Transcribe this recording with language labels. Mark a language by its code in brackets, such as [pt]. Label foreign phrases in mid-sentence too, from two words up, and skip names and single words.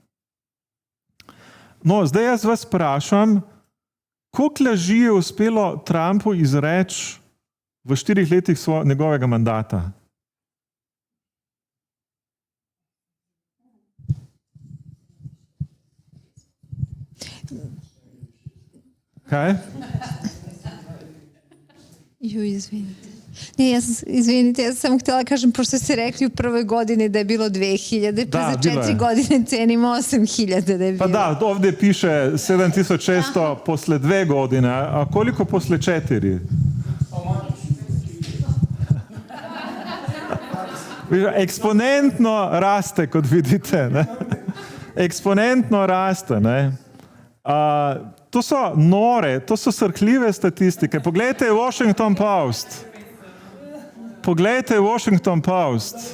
[sl] No, zdaj jaz vas vprašam, koliko laži je uspelo Trumpu izreči v 4 letih njegovega mandata? Kaj? [sr] Izvinite, jaz sam htjela kažem, pošto ste rekli u prvoj godini da je bilo 2000, pa za 4 godine cenimo 8000 da je bilo. Pa da, ovdje piše 7600 posle 2 godine, a koliko posle 4? [sl] Eksponentno raste, kot vidite. Ne? Eksponentno raste. Ne? To so nore, to so srhljive statistike. Poglejte Washington Post. Poglejte Washington Post.